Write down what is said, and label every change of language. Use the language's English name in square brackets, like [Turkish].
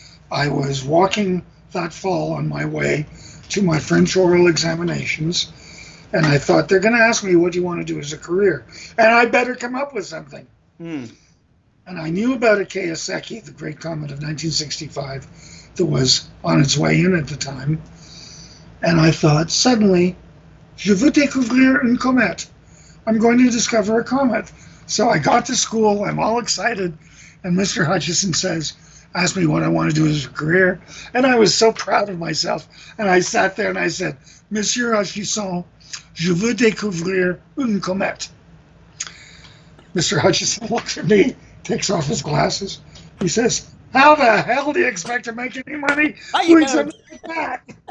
[English] I was walking that fall on my way to my French oral examinations, and I thought, they're going to ask me, what do you want to do as a career? And I better come up with something. And I knew about a Kiyosaki, the great comet of 1965, that was on its way in at the time. And I thought, suddenly, [French] je veux découvrir une comète. [English] I'm going to discover a comet. So I got to school, I'm all excited, and Mr. Hutchison asked me what I want to do as a career. And I was so proud of myself. And I sat there and I said, Monsieur Hutchison, [French] je veux découvrir une comète. [English] Mr. Hutchison looks at me, takes off his glasses. He says, how the hell do you expect to make any money doing something like that?